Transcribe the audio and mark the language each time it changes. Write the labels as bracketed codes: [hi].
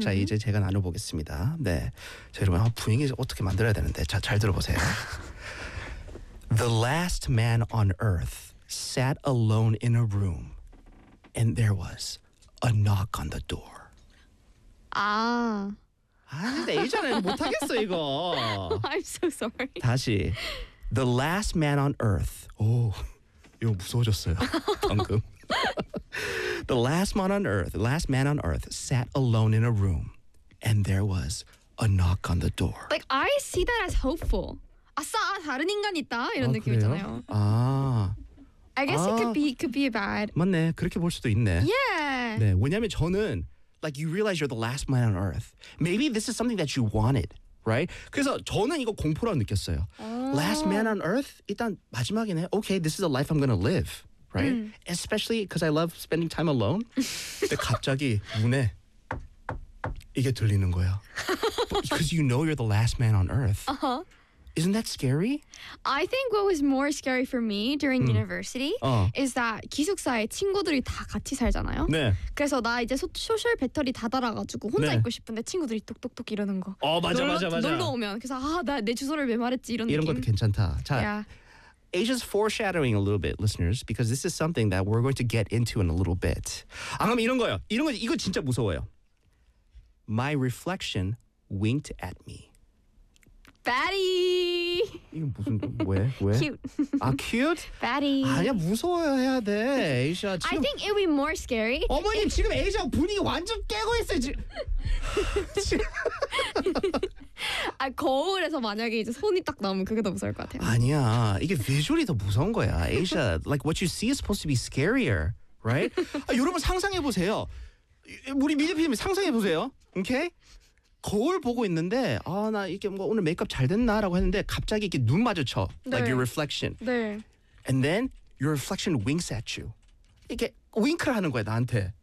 [ko] 자, 이제 제가 나눠 보겠습니다. 네. 자, 여러분, 분위기 어떻게 만들어야 되는데. 자, 잘 들어 보세요. [en] The last man on earth sat alone in a room and there was a knock on the door. [ko] 아. 아, 근데 이전에는 못 하겠어, 이거. [en] I'm so sorry. [ko] 다시. [en] The last man on earth. [ko] 오. 이거 무서워졌어요. 방금. [en] The last man on earth sat alone in a room and there was a knock on the door. Like, I see that as hopeful. [ko] 아싸, 다른 인간 있다 이런 아, 느낌이잖아요. [en] 아, I guess 아, it could be a bad. [ko] 맞네, 그렇게 볼 수도 있네. [en] Yeah. [ko] 네, 왜냐면 저는 [en] like you realize you're the last man on earth. Maybe this is something that you wanted, right? [ko] 그래서 저는 이거 공포라고 느꼈어요. [en] 아. Last man on earth, [ko] 일단 마지막이네. [en] Okay, this is a life I'm gonna live, right? Especially because I love spending time alone. [ko] 근데 갑자기 문에 이게 들리는 거야. [en] Because you know you're the last man on earth. Uh-huh. Isn't that scary? I think what was more scary for me during university is that [ko] 기숙사에 친구들이 다 같이 살잖아요. 네. 그래서 나 이제 소셜 배터리 다 닳아가지고 혼자 네. 있고 싶은데 친구들이 톡톡톡 이러는 거. 어, 맞아, 맞아. 놀러 오면. 그래서 아, 나 내 주소를 왜 말했지 이런 느낌. 이런 것도 괜찮다. 자, yeah. [en] Asia's foreshadowing a little bit, listeners, because this is something that we're going to get into in a little bit. [ko] 아, 그럼 이런 거요. 이런 거, 이거 진짜 무서워요. [en] My reflection winked at me. Fatty. [ko] 이거 무슨 왜? [en] Cute. 아, cute? Fatty. [ko] 아니야, 무서워해야 돼. 에이샤 지금 [en] I think it would be more scary. [ko] 어머님, 지금 에이샤 분위기 완전 깨고 있어요, 지금. 아, 거울에서 만약에 이제 손이 딱 나오면 그게 더 무서울 것 같아요. 아니야. 이게 비주얼이 더 무서운 거야. [en] 에이샤, like what you see is supposed to be scarier, right? [ko] 아, 여러분 상상해 보세요. 우리 미디피님 상상해 보세요. [en] 오케이? Okay? [ko] 거울 보고 있는데 아, 나 이렇게 뭔가 오늘 메이크업 잘 됐나? 라고 했는데 갑자기 이렇게 눈 마주쳐. 네. [en] Like your reflection. [ko] 네. [en] And then your reflection winks at you. [ko] 이렇게 윙크를 하는 거야, 나한테.